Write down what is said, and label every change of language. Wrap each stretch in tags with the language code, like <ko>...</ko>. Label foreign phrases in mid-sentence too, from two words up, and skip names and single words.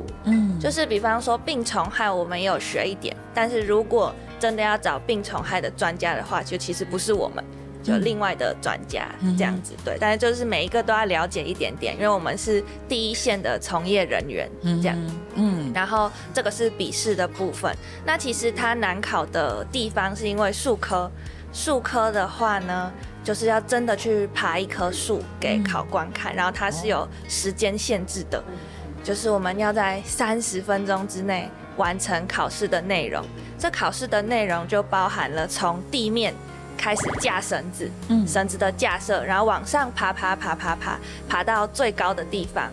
<zh>就是比方說病蟲害我們也有學一點，但是如果真的要找病蟲害的專家的話，就其實不是我們。就另外的專家這樣子，對，但是就是每一個都要了解一點點，因為我們是第一線的從業人員，這樣，然後這個是筆試的部分。那其實它難考的地方是因為樹科的話呢，就是要真的去爬一棵樹給考官看，然後它是有時間限制的，就是我們要在30分鐘之內完成考試的內容。這考試的內容就包含了從地面开始架绳子，绳子的架设，然后往上爬到最高的地方。</zh>